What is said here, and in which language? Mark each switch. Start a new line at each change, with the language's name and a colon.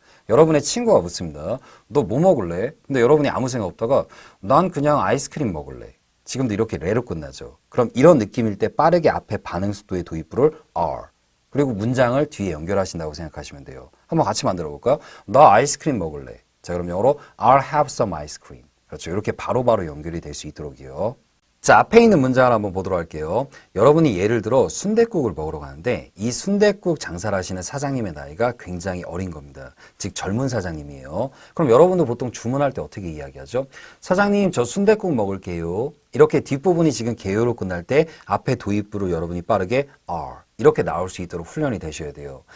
Korean: 여러분의 친구가 묻습니다. 너 뭐 먹을래? 근데 여러분이 아무 생각 없다가 난 그냥 아이스크림 먹을래. 지금도 이렇게 레로 끝나죠. 그럼 이런 느낌일 때 빠르게 앞에 반응 속도의 도입부를 are 그리고 문장을 뒤에 연결하신다고 생각하시면 돼요. 한번 같이 만들어 볼까요? 나 아이스크림 먹을래.
English: 자, 그럼 영어로 I'll have some ice cream.
Korean: 그렇죠. 이렇게 바로바로 연결이 될 수 있도록이요. 자, 앞에 있는 문장을 한번 보도록 할게요. 여러분이 예를 들어 순댓국을 먹으러 가는데 이 순댓국 장사를 하시는 사장님의 나이가 굉장히 어린 겁니다. 즉 젊은 사장님이에요. 그럼 여러분도 보통 주문할 때 어떻게 이야기하죠? 사장님, 저 순댓국 먹을게요. 이렇게 뒷부분이 지금 개요로 끝날 때 앞에 도입부로 여러분이 빠르게 are 이렇게 나올 수 있도록 훈련이 되셔야 돼요.